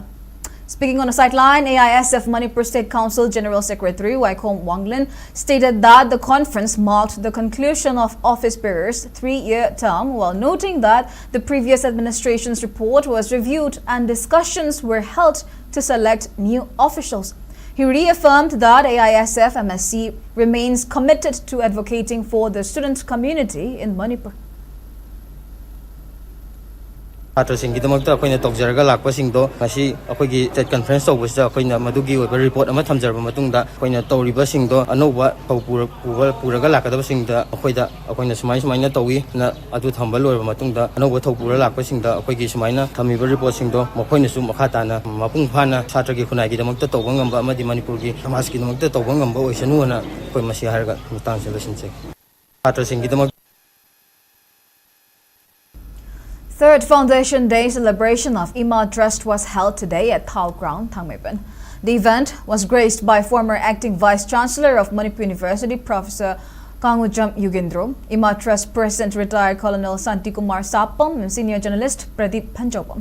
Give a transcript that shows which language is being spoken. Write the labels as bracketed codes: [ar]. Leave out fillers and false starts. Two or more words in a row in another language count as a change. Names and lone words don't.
[en] Speaking on a sideline, AISF Manipur State Council General Secretary Waikom Wanglin stated that the conference marked the conclusion of office bearers' 3-year term, while noting that the previous administration's report was reviewed and discussions were held to select new officials. He reaffirmed that AISF MSC remains committed to advocating for the student community in Manipur. [mni] ꯁꯥꯇ꯭ꯔꯁꯤꯡꯒꯤꯗꯃꯛꯇ ꯑꯩꯈꯣꯏꯅ ꯇꯧꯖꯔꯒ ꯂꯥꯛꯄꯁꯤꯡꯗꯣ ꯉꯁꯤ ꯑꯩꯈꯣꯏꯒꯤ [en] state conference [mni] ꯇꯧꯕꯁꯤꯗ ꯑꯩꯈꯣꯏꯅ ꯃꯗꯨꯒꯤ ꯑꯣꯏꯕ ꯔꯤꯄꯣꯔꯠ ꯑꯃ ꯊꯝꯖꯔꯕ ꯃꯇꯨꯡꯗ ꯑꯩꯈꯣꯏꯅ ꯇꯧꯔꯤꯕꯁꯤꯡꯗꯣ ꯑꯅꯧꯕ ꯊꯧ ꯄꯨꯔꯒ ꯂꯥꯛꯀꯗꯕꯁꯤꯡꯗ ꯑꯩꯈꯣꯏꯅ ꯁꯨꯃꯥꯏꯅ ꯇꯧꯏ ꯑꯗꯨ ꯊꯝꯕ ꯂꯣꯏꯔꯕ ꯃꯇꯨꯡꯗ ꯑꯅꯧꯕ ꯊꯧ ꯄꯨꯔ ꯂꯥꯛꯄꯁꯤꯡꯗ ꯑꯩꯈꯣꯏꯒꯤ ꯁꯨꯃꯥꯏꯅ ꯊꯝꯃꯤꯕ ꯔꯤꯄꯣꯔꯠꯁꯤꯡꯗꯣ ꯃꯈꯣꯏꯅꯁꯨ ꯃꯈꯥ ꯇꯥꯅ ꯃꯄꯨꯡ ꯐꯥꯅ ꯁꯥꯇ꯭ꯔꯒꯤ ꯈꯨꯟꯅꯥꯏꯒꯤꯗꯃꯛꯇ ꯇꯧꯕ ꯉꯝꯕ ꯑꯃꯗꯤ ꯃꯅꯤꯄꯨꯔꯒꯤ ꯁꯃꯥꯖꯀꯤꯗꯃꯛꯇ ꯇꯧꯕ ꯉꯝꯕ ꯑꯣꯏꯁꯅꯨꯅ ꯑꯩꯈꯣꯏ ꯃꯁꯤ ꯍꯥꯏꯔꯒ ꯃꯇꯥꯡꯁꯤꯗ ꯂꯣꯏꯁꯤꯟꯖꯩ ꯁꯥꯇ꯭ꯔꯁꯤꯡꯒꯤꯗꯃꯛ. [en] Third Foundation Day celebration of Imphal Trust was held today at Thao Ground, Thangmeipan. The event was graced by former acting Vice Chancellor of Manipur University, Professor Kangujam Yugindro, Imphal Trust President retired Colonel Santi Kumar Sapam, and senior journalist Pradeep Panjopam.